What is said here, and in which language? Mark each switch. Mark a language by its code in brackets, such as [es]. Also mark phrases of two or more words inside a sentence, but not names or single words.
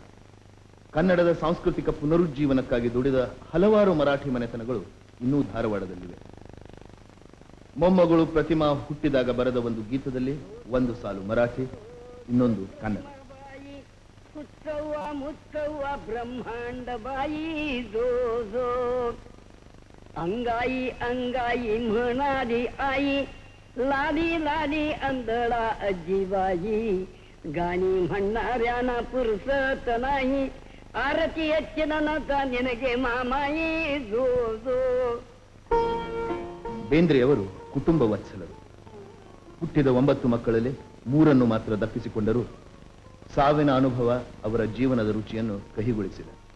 [kn] ಕನ್ನಡದ ಸಾಂಸ್ಕೃತಿಕ ಪುನರುಜ್ಜೀವನಕ್ಕಾಗಿ ದುಡಿದ ಹಲವಾರು ಮರಾಠಿ ಮನೆತನಗಳು ಇನ್ನೂ ಧಾರವಾಡದಲ್ಲಿವೆ. ಮೊಮ್ಮಗಳು ಪ್ರತಿಮಾ ಹುಟ್ಟಿದಾಗ ಬರೆದ ಒಂದು ಗೀತದಲ್ಲಿ ಒಂದು ಸಾಲು ಮರಾಠಿ, ಇನ್ನೊಂದು ಕನ್ನಡ. ಹುಟ್ಟವ್ವ ಮುತ್ತವ್ವ ಬ್ರಹ್ಮಾಂಡ ಬಾಯಿ ಜೋ ಜೋ, [mr] अंगाई अंगाई म्हणाली आई, लाली लाली अंधळा अजीबाई, गाणी म्हणणाऱ्यांना पुरसत नाही, आरती [kn] ಹೆಚ್ಚಿನ ನಿನಗೆ ಮಾಮಾಯಿ ಜೋ ಜೋ. ಬೇಂದ್ರೆಯವರು ಕುಟುಂಬ ವತ್ಸಲರು. ಹುಟ್ಟಿದ 9 ಮಕ್ಕಳಲ್ಲಿ 3 ಮಾತ್ರ ದಪ್ಪಿಸಿಕೊಂಡರು. ಸಾವಿನ ಅನುಭವ ಅವರ ಜೀವನದ ರುಚಿಯನ್ನು ಕಹಿಗೊಳಿಸಿದೆ.